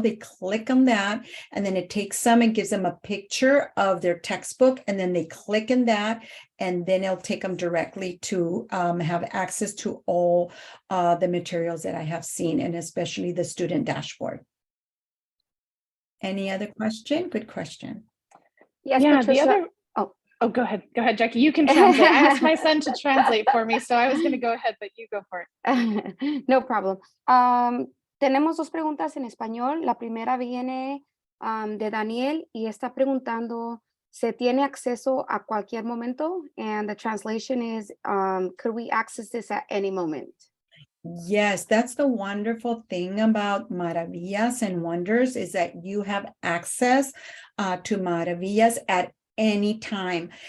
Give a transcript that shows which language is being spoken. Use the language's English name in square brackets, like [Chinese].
[English] They click on that, and then it takes them and gives them a picture of their textbook, and then they click in that, and then it'll take them directly to have access to all the materials that I have seen, and especially the student dashboard. Any other question? Good question. Yes, Yeah, Patricia. the other. Oh, Oh, go ahead, Jackie. You can translate. I asked my son to translate for me, so I was going to go ahead, but you go for it. No problem. [Spanish] Tenemos dos preguntas en español. La primera viene de Daniel y está preguntando, ¿se tiene acceso a cualquier momento? [English] And the translation is, could we access this at any moment? Yes, that's the wonderful thing about Maravillas and Wonders is that you have access to Maravillas at any time.